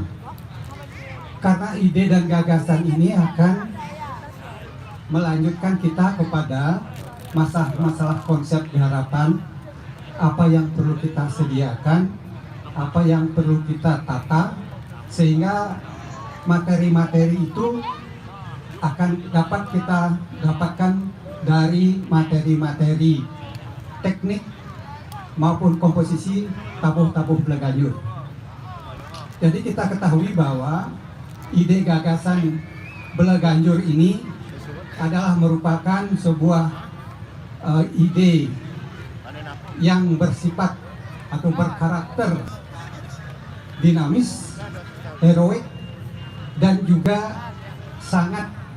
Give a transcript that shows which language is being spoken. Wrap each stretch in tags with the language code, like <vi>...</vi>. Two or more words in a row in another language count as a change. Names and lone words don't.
<id>Karena ide dan gagasan ini akan melanjutkan kita kepada masalah konsep harapan, apa yang perlu kita sediakan, apa yang perlu kita tata, sehingga materi-materi itu akan dapat kita dapatkan dari materi-materi teknik maupun komposisi tabuh-tabuh Bleganjur. Jadi kita ketahui bahwa ide gagasan Bleganjur ini adalah merupakan sebuah ide yang bersifat atau berkarakter dinamis, heroik, dan juga sangat</id>